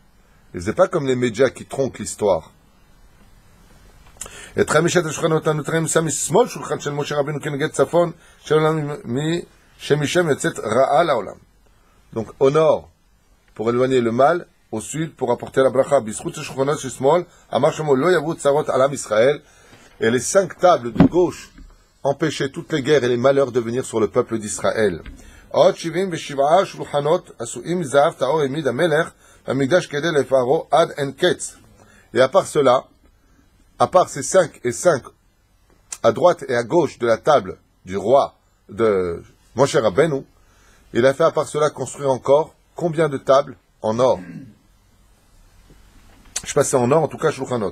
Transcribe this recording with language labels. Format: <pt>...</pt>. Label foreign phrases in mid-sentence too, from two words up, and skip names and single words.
<fr>Et c'est pas comme les médias qui tronquent l'histoire. Donc au nord, pour éloigner le mal, au sud, pour apporter la bracha, et les 5 tables de gauche empêchaient toutes les guerres et les malheurs de venir sur le peuple d'Israël.</fr> <he>עוד 77 שולחנות עשויים מזהב טהור העמיד המלך במקדש כדי לפארו עד אין קץ.</he> <fr>Et à part cela, à part ces 5 et 5 à droite et à gauche de la table du roi de Moshe Rabbeinu, il a fait à part cela construire encore combien de tables en or? Je sais pas si c'est en or, en tout cas shulchanot.</fr>